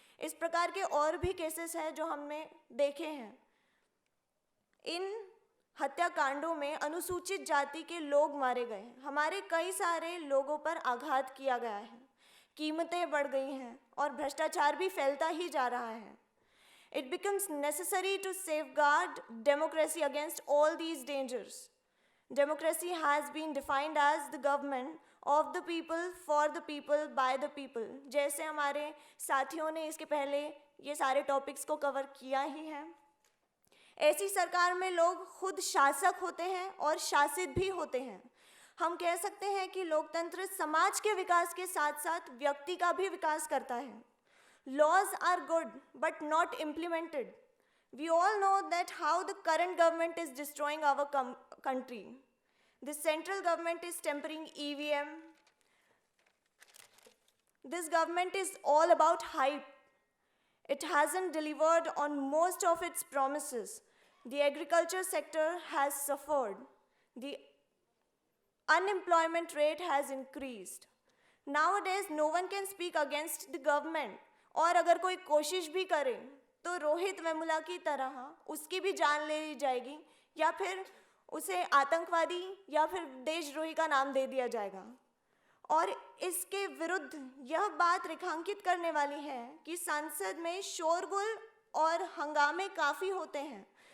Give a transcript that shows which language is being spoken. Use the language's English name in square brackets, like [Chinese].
[Hindi] इस प्रकार के और भी केसेस हैं जो हमने देखे हैं। इन हत्याकांडों में अनुसूचित जाति के लोग मारे गए हैं। हमारे कई सारे लोगों पर आघात किया गया है, कीमतें बढ़ गई हैं और भ्रष्टाचार भी फैलता ही जा रहा है। [English] It becomes necessary to safeguard democracy against all these dangers. Democracy has been defined as the government of the people, for the people, by the people. [Hindi] जैसे हमारे साथियों ने इसके पहले ये सारे टॉपिक्स को कवर किया ही है। ऐसी सरकार में लोग खुद शासक होते हैं और शासित भी होते हैं। हम कह सकते हैं कि लोकतंत्र समाज के विकास के साथ साथ व्यक्ति का भी विकास करता है। [English] Laws are good but not implemented. We all know that how the current government is destroying our country. The central government is tempering EVM. This government is all about hype. It hasn't delivered on most of its promises. The agriculture sector has suffered. The unemployment rate has increased. Nowadays, no one can speak against the government. [Hindi] और अगर कोई कोशिश भी करे तो रोहित वेमुला की तरह उसकी भी जान ले ली जाएगी, या फिर उसे आतंकवादी या फिर देशद्रोही का नाम दे दिया जाएगा। और इसके विरुद्ध यह बात रेखांकित करने वाली है कि संसद में शोरगुल और हंगामे काफ़ी होते हैं।